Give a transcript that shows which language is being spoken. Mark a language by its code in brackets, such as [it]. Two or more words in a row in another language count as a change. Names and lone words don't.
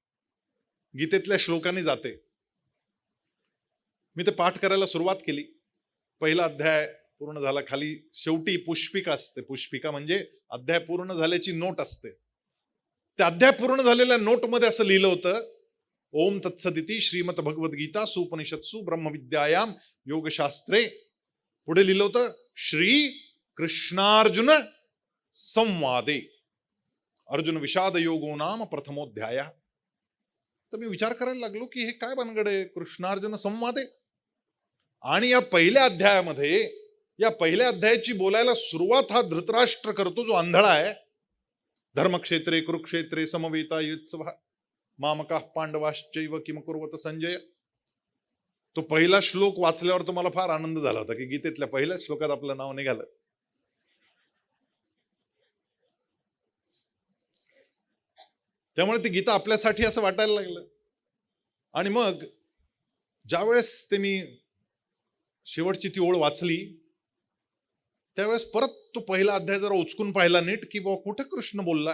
[mr] गीतेतल्या श्लोकांनी जाते. मी ते पाठ करायला सुरुवात केली. पहिला अध्याय पूर्ण झाला. खाली शेवटी पुष्पिका असते. पुष्पिका म्हणजे अध्याय पूर्ण झाल्याची नोट असते. त्या अध्याय पूर्ण झालेल्या नोटमध्ये असं लिहिलं होतं, [sa] ओम तत्सदिती श्रीमद भगवद्गीता सुपनिषत्सु ब्रह्मविद्यायाम योगशास्त्रे. [mr] पुढे लिहिलं होतं [sa] श्री कृष्णार्जुन संवादे अर्जुन विषाद योगो नाम प्रथमोध्याय. [mr] तर मी विचार करायला लागलो की हे काय भानगड आहे, [sa] कृष्णार्जुन संवादे. [mr] आणि या पहिल्या अध्यायाची बोलायला सुरुवात हा धृतराष्ट्र करतो, जो आंधळा आहे. [sa] धर्मक्षेत्रे कुरुक्षेत्रे समवेता युत्सव मामका पांडवाश्चैव किम कुर्वत संजय. [mr] तो पहिला श्लोक वाचल्यावर तुम्हाला फार आनंद झाला होता की गीतेतल्या पहिल्या श्लोकात आपलं नाव निघालं. त्यामुळे ती गीता आपल्यासाठी असं वाटायला लागलं. आणि मग ज्यावेळेस ते मी शेवटची ती ओळ वाचली त्यावेळेस परत तो पहिला अध्याय जरा उचकून पाहिला नीट की बाबा कुठे कृष्ण बोलला.